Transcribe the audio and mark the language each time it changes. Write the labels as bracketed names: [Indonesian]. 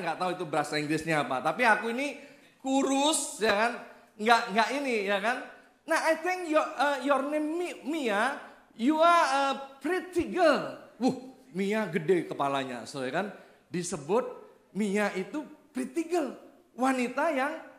[Indonesian] Nggak tahu itu bahasa Inggrisnya apa. Tapi aku ini kurus, ya kan? Nggak ini, ya kan? [English] Nah, I think your name Mia, you are a pretty girl. [Indonesian] Mia gede kepalanya, so ya kan? Disebut Mia itu pretty girl, wanita yang